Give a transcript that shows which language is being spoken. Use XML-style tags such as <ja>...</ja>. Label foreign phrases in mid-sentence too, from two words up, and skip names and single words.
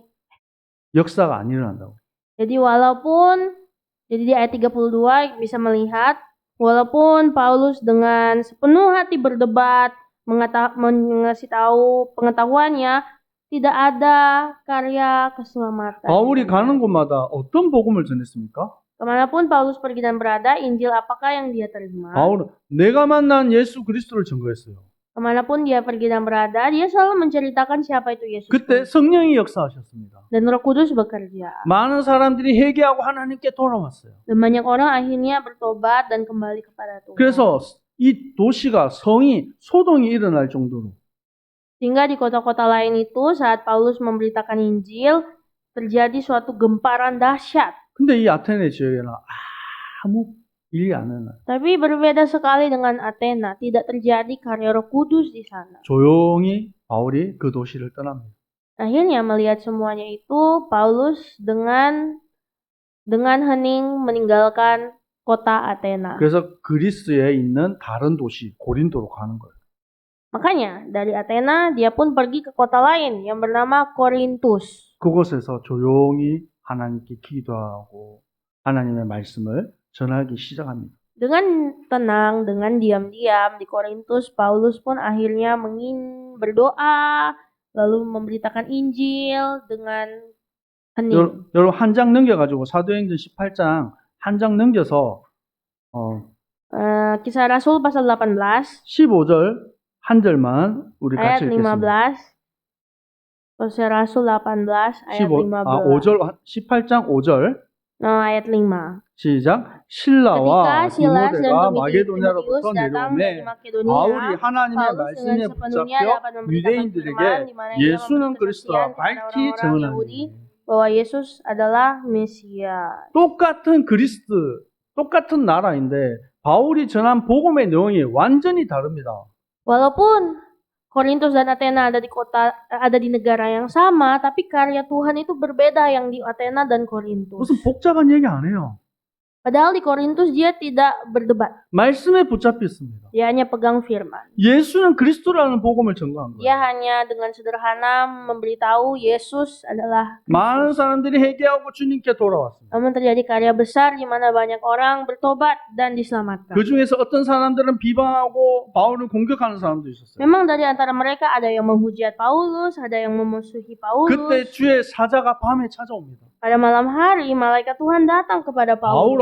<ko>역사가 안 일어난다고.</ko> <id>walaupun jadi di ayat 32 bisa melihat walaupun Paulus dengan sepenuh hati berdebat mengasih tahu pengetahuannya tidak ada karya keselamatan.</id> <ko>바울이 가는 곳마다 어떤 복음을 전했습니까?</ko> <id>Kemanapun Paulus pergi dan berada, Injil apakah yang dia terima?</id> <ko>바울은 내가 만난 예수 그리스도를 증거했어요.</ko> <id>Kemanapun dia pergi dan berada, dia selalu menceritakan siapa itu Yesus</id> <ko>그때</ko> <id>Kristus.</id> <ko>성령이 역사하셨습니다.</ko> <id>Dan Roh Kudus bekerja.</id> <ko>많은 사람들이 회개하고 하나님께 돌아왔어요.</ko> <id>Dan banyak orang akhirnya bertobat dan kembali kepada Tuhan.</id> <ko>그래서 이 도시가 성이 소동이 일어날 정도로</ko> <id>Sehingga di kota-kota lain itu saat Paulus memberitakan Injil terjadi suatu gemparan dahsyat.</id> <ko>근데 이 아테네 지역에는 아무 일이 안 일어나요.</ko> <id>Tapi berbeda sekali dengan Athena, tidak terjadi karya Roh Kudus di sana.</id> <ko>조용히 바울이 그 도시를 떠납니다.</ko> <id>Akhirnya melihat semuanya itu, Paulus dengan hening meninggalkan kota Athena.</id> <ko>그래서 그리스에 있는 다른 도시 고린도로 가는 거예요.</ko> <id>Makanya dari Athena dia pun pergi ke kota lain yang bernama Korintus.</id> <ko>그곳에서 조용히 하나님께 기도하고 하나님의 말씀을 전하기 시작합니다.</ko> <id>Dengan tenang, dengan diam-diam di Korintus, Paulus pun akhirnya berdoa, lalu memberitakan Injil dengan hening.</id> <ko>여러분 한 장 넘겨가지고 사도행전 18장 한 장 넘겨서</ko> <id>Kisah Rasul pasal 18</id> <ko>15절 한 절만 우리</ko> <id>ayat</id> <ko>같이 읽겠습니다.</ko> <id>15. Kisah Rasul 18 ayat 15.</id> <ko>5절 18장 5절</ko> <id>Ayat 5.</id> <ko>시작.</ko> <id>Ketika</id> <ko>실라와</ko> <id>Silas dan</id> <ko>디모데가</ko> <id>Timotius</id> <ko>마게도냐로부터</ko> <id>datang</id> <ko>내려오매</ko> <id>dari Makedonia,</id> <ko>바울이 하나님의</ko> <id>Paulus</id> <ko>말씀에</ko> <id>dengan sepenuhnya</id> <ko>붙잡혀</ko> <id>dapat memberitakan</id> <ko>유대인들에게</ko> <id>firman di mana ia</id> <ko>예수는</ko> <id>memberi</id> <ko>그리스도라</ko> <id>kesaksian kepada</id> <ko>밝히</ko> <id>orang-orang Yahudi</id> <ko>증언하니.</ko> <id>bahwa Yesus adalah Mesias.</id> <ko>똑같은 그리스도, 똑같은 나라인데 바울이 전한 복음의 내용이 완전히 다릅니다.</ko> <id>Walaupun Korintus dan Athena ada di negara yang sama, tapi karya Tuhan itu berbeda yang di Athena dan Korintus.</id> <ko>무슨 복잡한 얘기 안 해요.</ko> <id>Padahal di Korintus dia tidak berdebat.</id> <ko>말씀에 붙잡혀 있습니다.</ko> <id>Dia hanya pegang firman.</id> <ko>예수는 그리스도라는 복음을 전가한 거예요.</ko> <id>Dia hanya dengan sederhana memberitahu Yesus adalah</id> <ko>많은</ko> <id>Kristus.</id> <ko>사람들이 회개하고 주님께 돌아왔습니다.</ko> <id>Namun terjadi karya besar di mana banyak orang bertobat dan diselamatkan.</id> <ko>그 중에서 어떤 사람들은 비방하고 바울을 공격하는 사람도 있었어요.</ko> <id>Memang dari antara mereka ada yang menghujat Paulus, ada yang memusuhi Paulus.</id> <ko>그때 주의 사자가 밤에 찾아옵니다.</ko> <id>Pada malam hari, malaikat Tuhan datang kepada Paulus.</id>